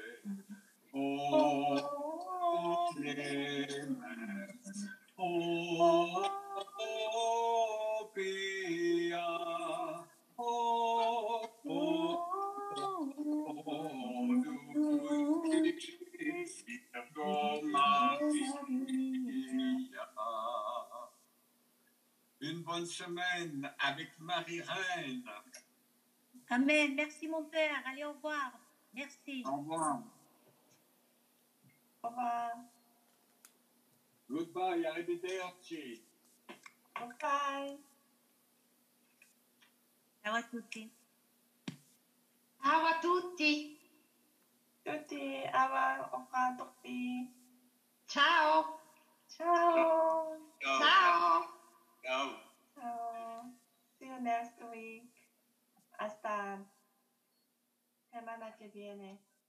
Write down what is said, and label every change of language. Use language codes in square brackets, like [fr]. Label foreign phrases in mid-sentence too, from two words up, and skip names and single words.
[la] O clemens, o pia, o dulcis Virgo Maria. [fr] Une bonne semaine avec Marie-Reine. Amen. Merci mon Père. Allez, au revoir. Merci. Au revoir. Au revoir. [en] Goodbye, arrivederci. Goodbye. [it] Ciao a tutti. Ciao a tutti. Tutti, ava, oka, tutti. Ciao. Ciao. Ciao. Ciao. Ciao. [en] See you next week. [es] Hasta semana que viene.